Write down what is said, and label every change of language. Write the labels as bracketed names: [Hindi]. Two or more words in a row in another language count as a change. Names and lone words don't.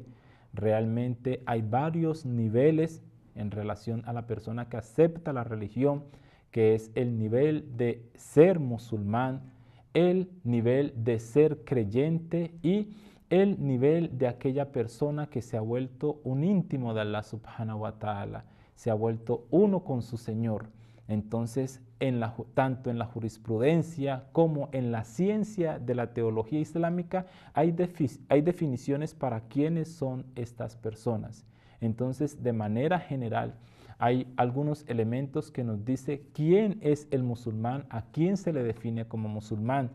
[Spanish] Realmente hay varios niveles en relación a la persona que acepta la religión, que es el nivel de ser musulmán, el nivel de ser creyente y el nivel de aquella persona que se ha vuelto un íntimo de Allah [Arabic] سبحانه و تعالى, [Spanish] se ha vuelto uno con su Señor. Entonces, tanto en la jurisprudencia como en la ciencia de la teología islámica hay definiciones para quiénes son estas personas. Entonces, de manera general, hay algunos elementos que nos dice quién es el musulmán, a quién se le define como musulmán.